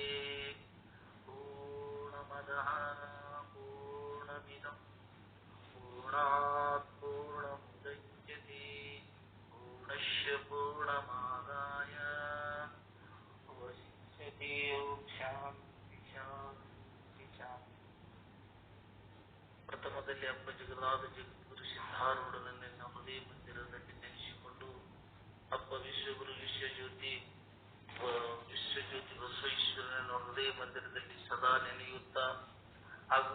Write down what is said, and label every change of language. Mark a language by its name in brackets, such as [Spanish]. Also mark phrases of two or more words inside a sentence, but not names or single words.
[Sanskrit] ಪೂರ್ಣಮದಃ ಪೂರ್ಣಮಿದಂ ಪೂರ್ಣಾತ್ ಪೂರ್ಣಮುದಚ್ಯತೆ ಪೂರ್ಣಸ್ಯ ಪೂರ್ಣಮಾದಾಯ ಅವಶಿಷ್ಯತೆ. ಶಾಂತಿ ಶಾಂತಿ ಶಾಂತಿ. [Kannada] ಪ್ರಥಮದಲ್ಲಿ ಅಪ್ಪ ಜಗದಾದ ಜಗದ್ಗುರು ಸಿದ್ಧಾರೂಢನನ್ನು ನಮ್ಮದೇ ಮಂದಿರದಲ್ಲಿ ನೆನೆಸಿಕೊಂಡು ಅಪ್ಪ ವಿಶ್ವಗುರು ವಿಶ್ವಜ್ಯೋತಿ ಬಸವೇಶ್ವರನನ್ನು ಹೃದಯ ಮಂದಿರದಲ್ಲಿ ಸದಾ ನೆನೆಯುತ್ತಾ ಹಾಗೂ